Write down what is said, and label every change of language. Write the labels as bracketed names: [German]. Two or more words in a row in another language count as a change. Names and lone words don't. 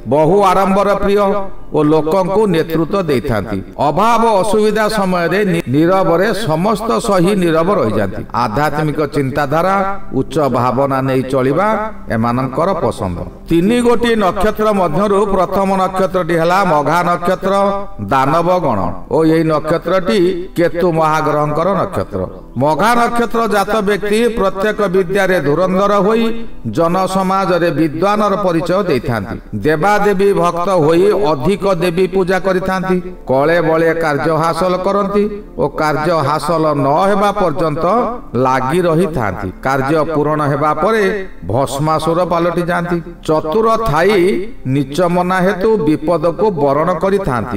[Odia] ବହୁ ଆଡମ୍ବର ପ୍ରିୟ ଔର ଲୋକଙ୍କୁ ନେତୃତ୍ୱ ଦେଇଥାନ୍ତି। ଅଭାବ ଅସୁବିଧା ସମୟ ରେ ନୀରବ ରେ ସମସ୍ତ ସହି ନୀରବ ରହି ଯାଆନ୍ତି। ଆଧ୍ୟାତ୍ମିକ ଚିନ୍ତାଧାରା ଉଚ୍ଚ ଭାବନା ନେଇ ଚାଲିବା ଏମାନଙ୍କର ପସନ୍ଦ। 3 ଗୋଟି ନକ୍ଷତ୍ର ମଧ୍ୟରୁ ପ୍ରଥମ ନକ୍ଷତ୍ରଟି ହେଲା ମଘା ନକ୍ଷତ୍ର, ଦାନବ ଗଣ ଔର ଏହି ନକ୍ଷତ୍ରଟି କେତୁ ମହାଗ୍ରହଙ୍କର ନକ୍ଷତ୍ର। ମଘା ନକ୍ଷତ୍ର ଜାତ ବ୍ୟକ୍ତି ପ୍ରତ୍ୟେକ ବିଦ୍ୟା ରେ ଧୁରନ୍ଧର ହୋଇ ଜନ ସମାଜ ରେ ବିଦ୍ୱାନର ପରିଚୟ ଦେଇଥାନ୍ତି। ଦେବାଦେବୀ ଭକ୍ତ ହୋଇ ଅଧିକ ଦେବୀ ପୂଜା କରିଥାନ୍ତି। କଳେ ବଳେ କାର୍ଯ୍ୟ ହାସଲ କରନ୍ତି ଔର କାର୍ଯ୍ୟ ହାସଲ ନ ହେବା ପର୍ଯ୍ୟନ୍ତ ଲାଗି ରହିଥାନ୍ତି। କାର୍ଯ୍ୟ ପୂର୍ଣ୍ଣ ହେବା ପରେ ଭସ୍ମାସୁର ପାଲଟି ଯାଆନ୍ତି। ଚତୁର ଥାଇ ନୀଚ ମନା ହେତୁ ବିପଦ କୁ ବରଣ କରିଥାନ୍ତି।